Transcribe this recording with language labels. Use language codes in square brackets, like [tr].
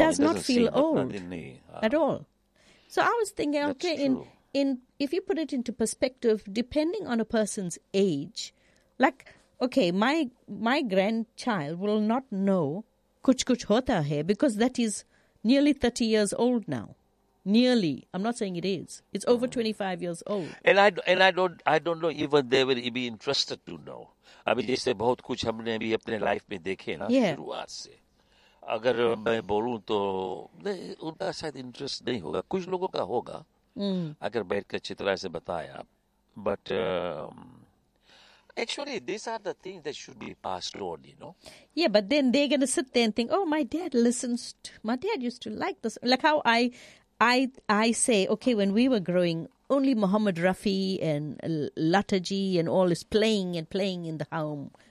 [en] It does not feel old at all. So I was thinking, okay, in if you put it into perspective, depending on a person's age, like, okay, my grandchild will not know Kuch Kuch Hota Hai because that is nearly 30 years old now. Nearly, I'm not saying it is. It's over 25 years old. And I don't know even they will be interested to know. I mean, [hi] जैसे बहुत कुछ हमने भी अपने life में देखे ना शुरुआत से. अगर मैं बोलूँ तो उनका शायद interest नहीं होगा. कुछ लोगों का होगा. अगर बैठकर चित्रा से बताया. [en] But actually, these are the things that should be passed on, you know. Yeah, but then they're gonna sit there and think, oh, my dad listens. My dad used to like this. Like how I say, okay, when we were growing, only Muhammad Rafi and Lataji and all is playing in the home.